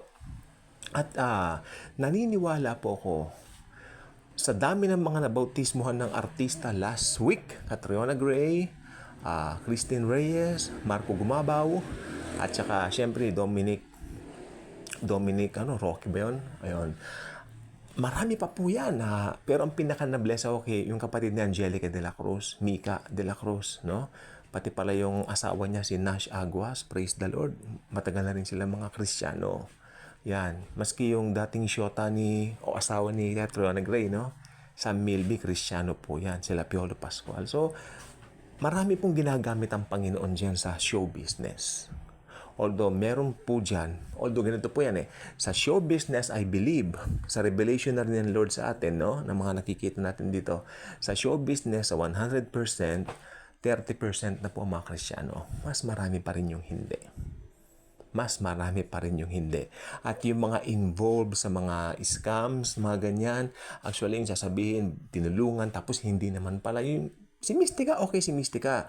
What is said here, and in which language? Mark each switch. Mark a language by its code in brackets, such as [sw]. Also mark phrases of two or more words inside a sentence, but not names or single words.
[tl] At naniniwala po ako, sa dami ng mga nabautismuhan ng artista [en] last week, [tl] Catriona Gray, Christine Reyes, Marco Gumabaw, at saka syempre Dominic Rocky ba yun? Ayun. Marami pa po yan. Pero ang pinaka na-bless ako yung kapatid ni Angelica de la Cruz, Mika de la Cruz, no? Pati pala yung asawa niya si Nash Aguas, [en] praise the Lord. [tl] Matagal na rin sila mga Kristiyano. Yan. Maski yung dating syota asawa ni Catriona Gray, no? Sam Milby, Kristiyano po yan. Sila Piolo Pascual. So, marami pong ginagamit ang Panginoon dyan sa [en] show business. [tl] Although meron po dyan, ganito po yan sa [en] show business, I believe, [tl] sa revelation na rin ng Lord sa atin, no? Na mga nakikita natin dito. Sa [en] show business, [tl] sa 100%, 30% na po ang mga Kristiyano. Mas marami pa rin yung hindi. At yung mga involved sa mga scams, mga ganyan, actually yung sasabihin, tinulungan, tapos hindi naman pala yung si Mystica, okay si Mystica.